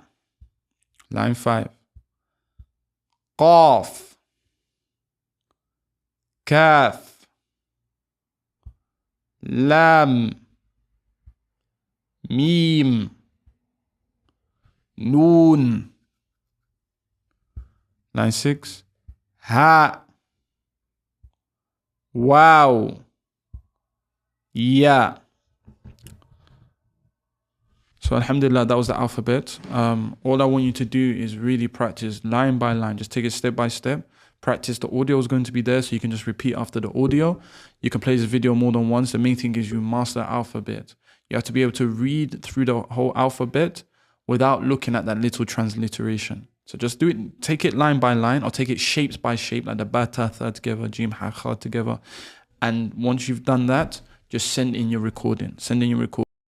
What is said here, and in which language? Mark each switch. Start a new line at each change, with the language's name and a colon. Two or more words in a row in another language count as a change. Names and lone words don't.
English: Line 5, Qaf, Kaf, Lam, Mim, Noon. Line 6, Ha, Wow, Ya. So alhamdulillah, that was the alphabet. All I want you to do is really practice line by line. Just take it step by step. Practice. The audio is going to be there, so you can just repeat after the audio. You can play this video more than once. The main thing is you master the alphabet. You have to be able to read through the whole alphabet without looking at that little transliteration. So just do it, take it line by line, or take it shapes by shape, like the ba, ta, tha together, jim, ha, kha together. And once you've done that, just send in your recording. Send in your recording.